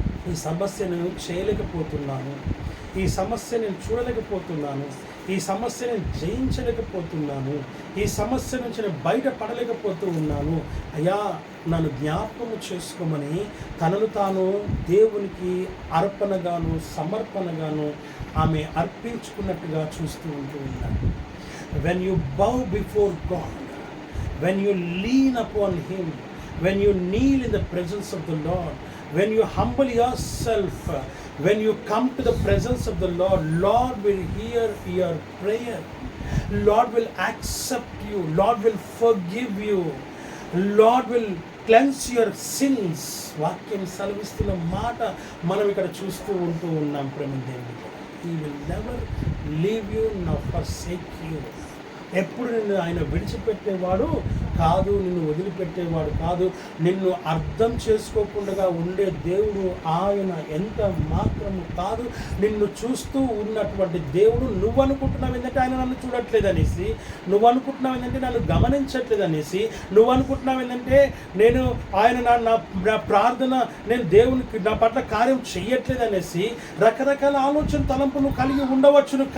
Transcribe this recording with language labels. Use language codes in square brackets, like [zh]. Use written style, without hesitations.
[te] ఈ సమస్య నేను చేయలేకపోతున్నాను, ఈ సమస్య నేను చూడలేకపోతున్నాను, ఈ సమస్య నేను జయించలేకపోతున్నాను, ఈ సమస్య నుంచి నేను బయటపడలేకపోతూ ఉన్నాను, అయ్యా నన్ను జ్ఞాపకము చేసుకోమని తనను తాను దేవునికి అర్పణగాను సమర్పణగాను ఆమె అర్పించుకున్నట్టుగా చూస్తూ ఉన్నాను. [en] When you bow before God, when you lean upon Him, when you kneel in the presence of the Lord, when you humble yourself, when you come to the presence of the Lord, Lord will hear your prayer. Lord will accept you. Lord will forgive you. Lord will cleanse your sins. [te] వాక్యం సెలవిస్తున్న మాట మనం ఇక్కడ చూస్తూ ఉన్నాం ప్రేమ దేవుని. [en] He will never leave you nor forsake you. [te] ఎప్పుడు నిన్ను ఆయన విడిచిపెట్టేవాడు కాదు, నిన్ను వదిలిపెట్టేవాడు కాదు. నిన్ను అర్థం చేసుకోకుండా ఉండే దేవుడు ఆయన ఎంత మాత్రము కాదు. నిన్ను చూస్తూ ఉన్నటువంటి దేవుడు, నువ్వు అనుకుంటున్నావు ఏంటంటే ఆయన నన్ను చూడట్లేదు అనేసి, నువ్వు అనుకుంటున్నావు ఏంటంటే నన్ను గమనించట్లేదు అనేసి, నువ్వు అనుకుంటున్నావు ఏంటంటే నేను ఆయన నా ప్రార్థన నేను దేవునికి నా పట్ల కార్యం చెయ్యట్లేదు అనేసి రకరకాల ఆలోచన తలంపులు కలిగి ఉండవచ్చును.